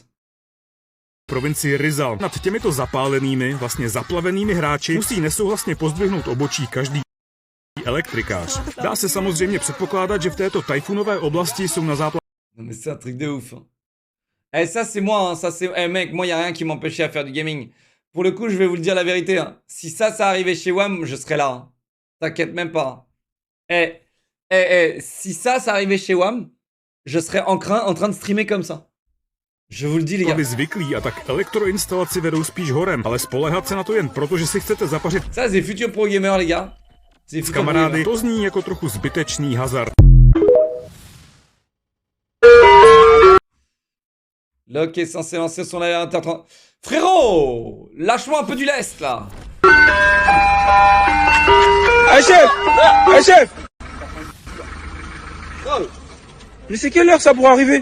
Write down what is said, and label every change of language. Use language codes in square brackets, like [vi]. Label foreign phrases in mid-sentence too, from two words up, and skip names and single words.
[cs] Provincii Rizal. Nad těmito zapálenými, vlastně zaplavenými hráči musí nesouhlasně pozdvihnout obočí každý elektrikář. Dá se samozřejmě předpokládat, že v této tajfunové oblasti jsou na záplavě. [fr] Non mais c'est un truc de ouf. Hein. Eh ça c'est moi, hein. Ça c'est... Eh mec, moi y a rien qui m'empêchait à faire du gaming. Pour le coup, je vais vous le dire la vérité. Hein. Si ça arrivait chez WAM, je serais là. Hein. T'inquiète même pas. Si ça arrivait chez WAM, je serais en train de streamer comme ça. Je vous le dis, les gars. [cs] Zvyklí a tak elektroinstalaci vedou spíš horem, ale spoléhat se na to jen proto, že si chcete zapařit. [fr] Ça c'est futur pro gamer, les gars. C'est [cs] s kamarády, to zní jako trochu zbytečný hazard. [fr] Locke est censé lancer son live à 20h30. Frérot, lâche-moi un peu du lest là. Hey chef! Hey chef! Mais c'est quelle heure ça pour arriver?